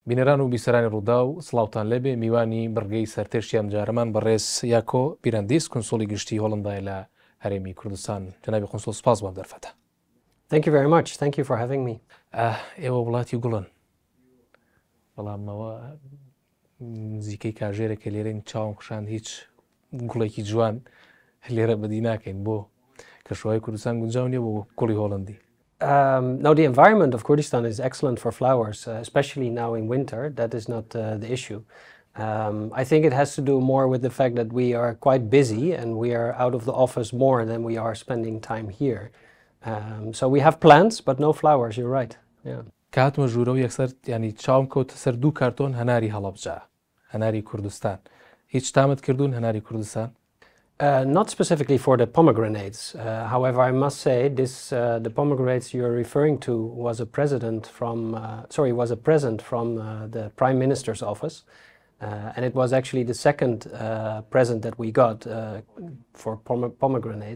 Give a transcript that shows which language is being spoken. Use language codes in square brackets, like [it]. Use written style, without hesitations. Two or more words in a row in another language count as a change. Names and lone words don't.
[ckb] بینەران و بیسەرانی ڕووداو سڵاوتان لەبێ میوانی بڕگەی سەرتێشتیان جارەمان بەڕێز یاکۆ پیرەندیس کنسوڵی گشتی هۆڵندای لە هەرێمی کوردستان. جەنابی کنسوڵ سپاس بۆم دەرفەتە. [en] Thank you very much. Thank you for having me. [ckb] ئێوە وڵاتی گوڵن، بەڵامەوە نزیکەی کاژێرێکە لێرەین چاوم خشان هیچ گوڵێکی جوان لێرە بەدی ناکەین بۆ کەشوهای کوردستان گونجاو نییە بۆ گوڵی هۆڵندی. [en] No, the environment of Kurdistan is excellent for flowers, especially now in winter. That is not the issue. I think it has to do more with the fact that we are quite busy and we are out of the office more than we are spending time here. So we have plants, but no flowers, you're right. Yeah. [ckb] کاتمە ژوورە و یەکسەر ینی چاوم کەوتە سەر دوو کارتۆن هەناری هەڵەبجا، هەناری کوردستان. هیچ تامت کردوون هەناری کوردستان؟ [en] Not specifically for the pomegranates. However, I must say the pomegranates you're referring to was a present from the Prime Minister's office, and it was actually the second present that we got for pomegranates.